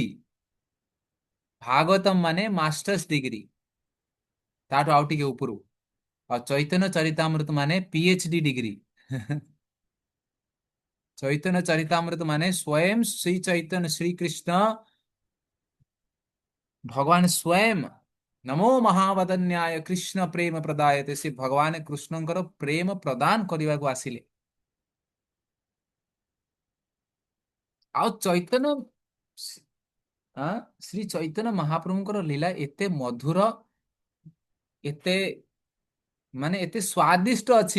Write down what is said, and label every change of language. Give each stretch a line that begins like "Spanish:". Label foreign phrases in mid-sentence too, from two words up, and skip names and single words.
Odia: ଭାଗବତମ ମାନେ
English: masters degree,
Odia: ତାଠୁ ଆଉ ଟିକେ ଉପରୁ। ଆଉ ଚୈତନ୍ୟ ଚରିତାମୃତ ମାନେ
English: PhD degree.
Odia: ଚୈତନ୍ୟ ଚରିତାମୃତ ମାନେ ସ୍ୱୟଂ ଶ୍ରୀ ଚୈତନ୍ୟ ଶ୍ରୀ କୃଷ୍ଣ ଭଗବାନ ସ୍ୱୟଂ
Sanskrit: नमो महावदन्याय कृष्ण प्रेम प्रदायते,
Odia: ସେ ଭଗବାନ कृष्णଙ୍କର ପ୍ରେମ ପ୍ରଦାନ କରିବାକୁ ଆସିଲେ। ଆଉ ଚୈତନ୍ୟ ଆଁ, ଶ୍ରୀ ଚୈତନ୍ୟ ମହାପ୍ରଭୁଙ୍କର ଲୀଳା ଏତେ ମଧୁର, ଏତେ ମାନେ ଏତେ ସ୍ଵାଦିଷ୍ଟ ଅଛି।